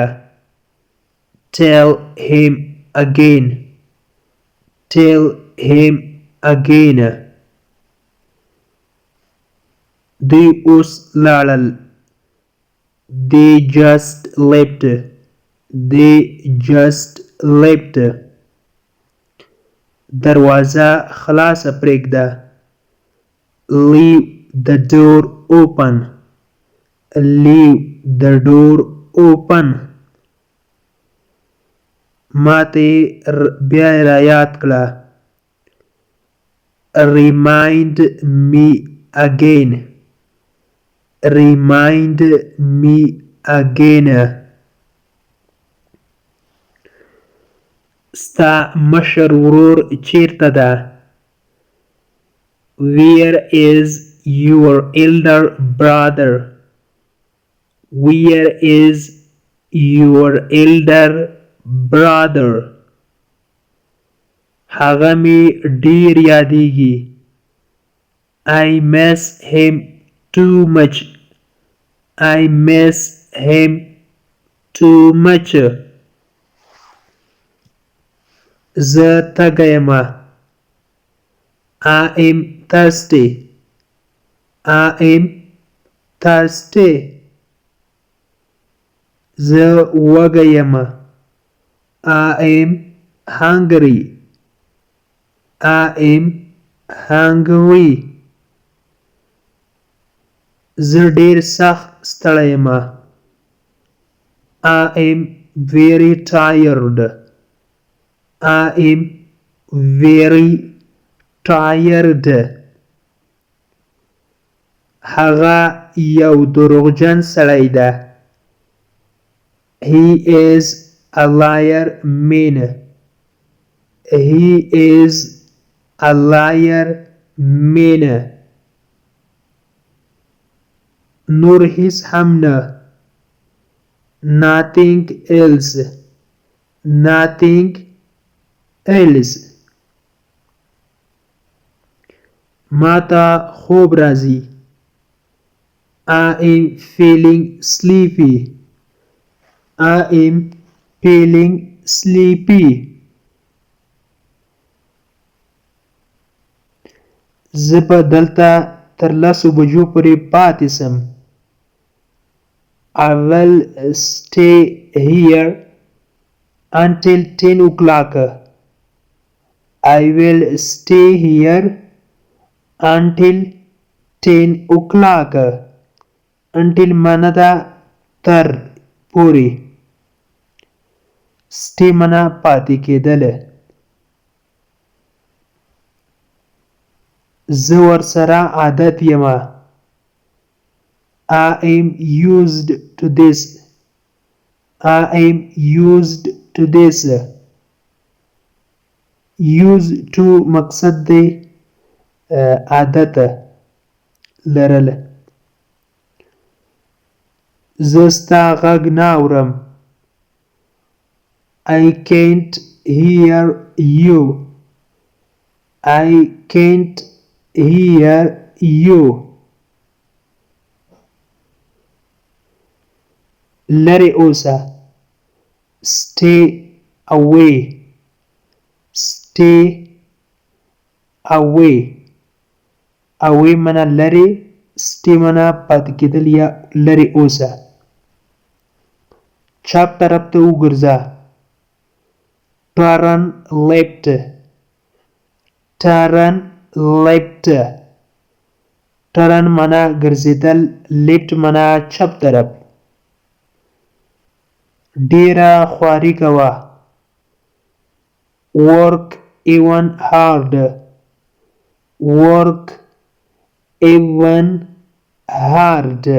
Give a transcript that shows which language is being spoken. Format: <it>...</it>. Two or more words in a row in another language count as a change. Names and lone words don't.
<en>Tell him again. Tell him again. The Uslalal. They just left. They just left.</en> <ps>دروازه خلاصه پرېږده.</ps> <en>Leave the door open. Leave the door open.</en> <ps>ماته بیا را یاد کړه.</ps> <en>Remind me again. Remind me again.</en> <ps>ستا مشر ورور چیرته ده؟</ps> <en>Where is your elder brother? Where is your elder brother?</en> <ps>هغه می ډیر یادیږي.</ps> <en>I miss him too much. I miss him too much.</en> <ps>زه تږی یم.</ps> <en>I am thirsty. I am thirsty.</en> <ps>زه وږی یم.</ps> <en>I am hungry. I am hungry.</en> <ps>زه ډیر سخت ستړی یم.</ps> <en>I am very tired. I am very tired.</en> <ps>هغه یو دروغجن سړی ده.</ps> <en>He is a liar man. He is a liar man.</en> <ps>نور هیڅ هم نه.</ps> <en>Nothing else. Nothing else.</en> <ps>ماته خوب راځي.</ps> <en>I am feeling sleepy. I am feeling sleepy.</en> <ps>زه به دلته تر 10 بجو پورې پاتې سم.</ps> <en>I will stay here until 10 o'clock. I will stay here until 10 o'clock.</en> <ps>Until مانا دا تر پورې. stay mana پاتې کېدل. زه ورسره عادت یم.</ps> <en>I am used to this. I am used to this. Used to</en> <ps>مقصد دی عادت لرل. زه ستا غږ نه اورم.</ps> <en>I can't hear you. I can't hear you.</en> <ps>لرې اوسه.</ps> <en>Stay away. Stay away.</en> <ps>away mana لرې. stay mana پاتې کېدل یا لرې اوسه. چپ طرف ته وګرځه.</ps> <en>turn left. turn left. turn</en> <ps>مانا ګرځېدل. left mana چپ طرف. ډېره خواري کوه.</ps> <en>work even hard. work even hard.</en>